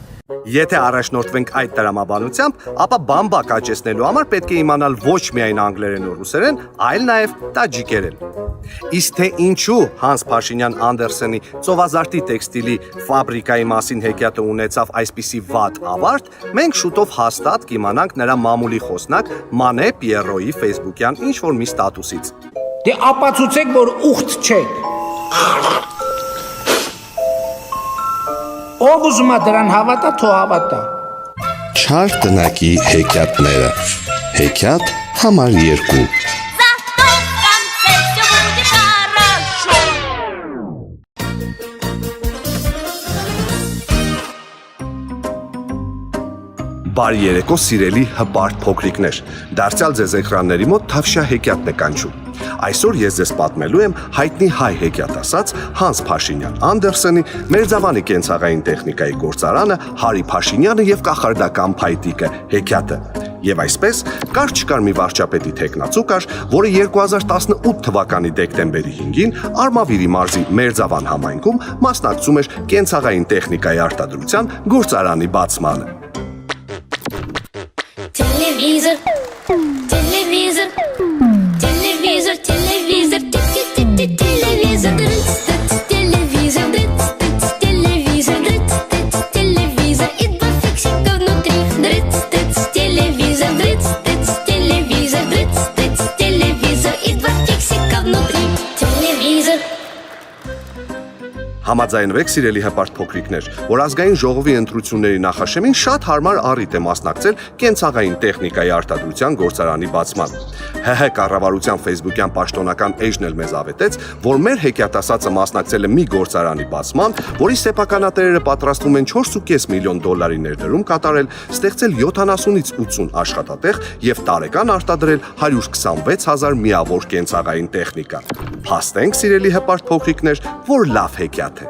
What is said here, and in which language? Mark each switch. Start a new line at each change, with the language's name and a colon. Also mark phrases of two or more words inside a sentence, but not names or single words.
Armenian: Եթե առաջնորդվենք այդ տրամաբանությամբ, ապա բամբակ աճեցնելու համար պետք է իմանալ ոչ միայն անգլերեն ու ռուսերեն, այլ նաև տաջիկերեն։ Իսկ թե ինչու Հանս Փաշինյան Անդերսենի ծովազարտի տեքստիլի ֆաբրիկայի մասին հեքիաթը ունեցավ այսպիսի վատ ավարտ, մենք շուտով հաստատ կիմանանք նրա մամուլի խոսնակ Մանե Պիերոյի ֆեյսբուքյան ինչ-որ մի ստատուսից։ Դե ապացուցեք, որ ուխտ չեք։ Ով ուզում է դրան հավատա, թող հավատա։ Չար տնակի հեքիաթները։ Հեքիաթ համար 2։
Russian: Зато в конце все будет хорошо.
Armenian: Բարի երեկո, սիրելի հպարտ փոքրիկներ։ Դարձյալ ձեզ էկրանների մոտ Թավշյա հեքիաթն է կանչում։ Այսօր ես ձեզ պատմելու եմ հայտնի հայ հեքիաթասաց Հանս Փաշինյան Անդերսենի Մերձավանի կենցաղային տեխնիկայի գործարանը Հարի Փաշինյանը եւ կախարդական փայտիկը հեքիաթը։ Եվ այսպես կար չկար մի վարչապետի թեկնածու կար, որը 2018 թվականի դեկտեմբերի 5-ին Արմավիրի մարզի Մերձավան համայնքում մասնակցում էր կենցաղային տեխնիկայի արտադրության գործարանի բացմանը։
Russian: Телевизор, телевизор, телевизор, телевизор, телевизор, телевизор, телевизор, телевизор, и 2 фиксика внутри, телевизор, телевизор, телевизор, и 2 фиксика внутри, телевизор.
Armenian: Համաձայնվեք, սիրելի հպարտ փոքրիկներ, որ ազգային ժողովի ընտրությունների նախաշեմին շատ հարմար առիթ է մասնակցել կենցաղային տեխնիկայի արտադրության գործարանի բացման։ ՀՀ կառավարության Facebook-յան պաշտոնական էջն էլ մեզ ավետեց, որ մեր հեքիաթասացը մասնակցել է մի գործարանի բացման, որի սեփականատերերը պատրաստվում են $4.5 միլիոն ներդրում կատարել, ստեղծել 70-ից 80 աշխատատեղ եւ տարեկան արտադրել 126,000 միավոր կենցաղային տեխնիկա։ Փաստենք, սիրելի հպարտ փոքրիկներ, որ լավ հեքիաթ է։